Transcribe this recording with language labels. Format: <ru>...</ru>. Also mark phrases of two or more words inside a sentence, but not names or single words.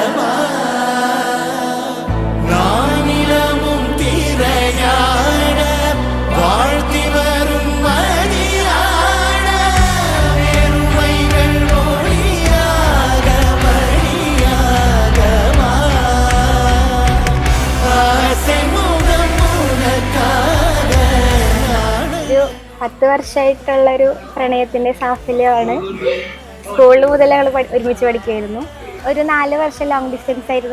<ta>நானிலமும் திரையாட வாழ்த்தி வரும் மதியாட பெருமைகள் ஒளியாக வழியாக</ta> <ml>ഒരു 10 വർഷമായിട്ടുള്ളൊരു പ്രണയത്തിന്റെ സാഫല്യമാണ്. സ്കൂളിൽ മുതൽ ഞങ്ങൾ ഒരുമിച്ച് പഠിക്കുമായിരുന്നു. ഒരു 4 വർഷം</ml> <en>long distance</en> <ml>ആയിരുന്നു.</ml>